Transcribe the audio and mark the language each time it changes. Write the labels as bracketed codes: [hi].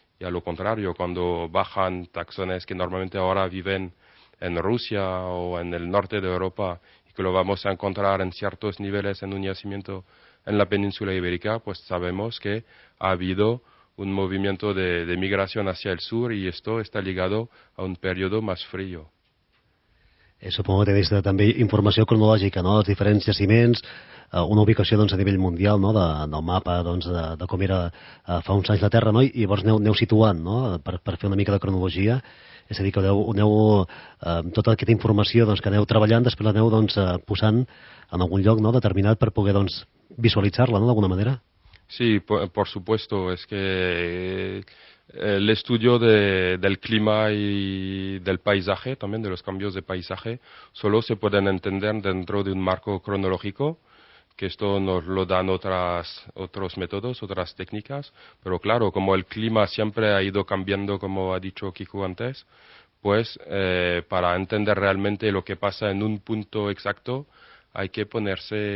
[es] Y a lo contrario, cuando bajan taxones que normalmente ahora viven en Rusia o en el norte de Europa y que lo vamos a encontrar en ciertos niveles en un yacimiento en la península ibérica, pues sabemos que ha habido un movimiento de migración hacia el sur y esto está ligado a un periodo más frío. Supongo que tenéis [ca] també informació cronològica, no?, dels diferents jaciments, una ubicació doncs, a nivell mundial, no?, del mapa doncs, de com era fa uns anys la Terra, no?, i llavors aneu situant, no?, per fer una mica de cronologia. És a dir, que aneu tota aquesta informació doncs, que aneu treballant, després l'aneu doncs, posant en algun lloc, no?, determinat per poder doncs, visualitzar-la, no?, d'alguna manera. [es] Sí, por supuesto, es que el estudio del clima y del paisaje, también de los cambios de paisaje, solo se pueden entender dentro de un marco cronológico, que esto nos lo dan otros métodos, otras técnicas, pero claro, como el clima siempre ha ido cambiando, como ha dicho Kiku antes, pues para entender realmente lo que pasa en un punto exacto, hay que ponerse